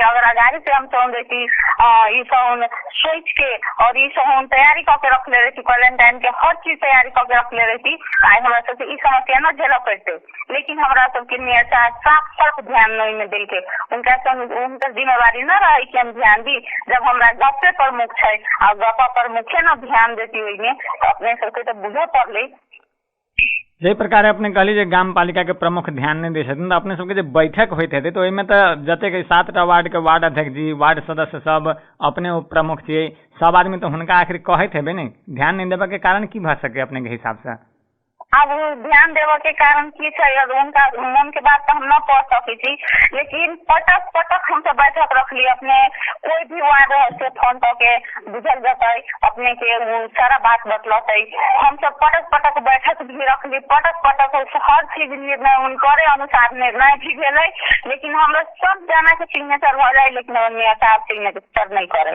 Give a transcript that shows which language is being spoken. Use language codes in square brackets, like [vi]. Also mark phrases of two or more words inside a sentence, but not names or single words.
[mai] अगर अगाड़ी से हम सब देखी ई सब सोच के और ई सब तैयारी करके रख ले रही, क्वारंटाइन के हर चीज तैयारी करके रख ले रही, आई हमरा सबके ई समस्या न झेल पड़ते। लेकिन हमरा सबके मियाँ साहब साफ ध्यान नहीं में देलकै, उनका जिम्मेवारी न रहे कि हम ध्यान दी, जब हमरा गपे प्रमुख है और गपा प्रमुखे न ध्यान देती हुई में तो अपने सबके तो बुझे पड़ले। जे प्रकार अपने कहली जे गाम पालिका के प्रमुख ध्यान नहीं दे छथिन, तो अपने सबके जे बैठक होते हेतै तो ओहिमे तो जतेक 7टा वार्ड के वार्ड अध्यक्ष जी, वार्ड सदस्य सब अपने प्रमुख छियै, सब आदमी तो हुनका आखिर कहैत हेबै ने, ध्यान नहीं देबे के कारण की भ सके अपने के हिसाब से? अब ध्यान देवे के कारण की है, उनका मन के बात तो हम न पढ़ सकी थी, लेकिन पटक हम सब बैठक रख ली, अपने कोई भी वार्ड से फोन करके बुझल जाता है, अपने के सारा बात बतलते। हम सब पटक बैठक भी रख ली, पटक हर चीज निर्णय उनके अनुसार निर्णय भी भेले, लेकिन हम लोग सब जना के सिग्नेचर हो जाए, लेकिन मियाँ साहब सिग्नेचर नहीं करे।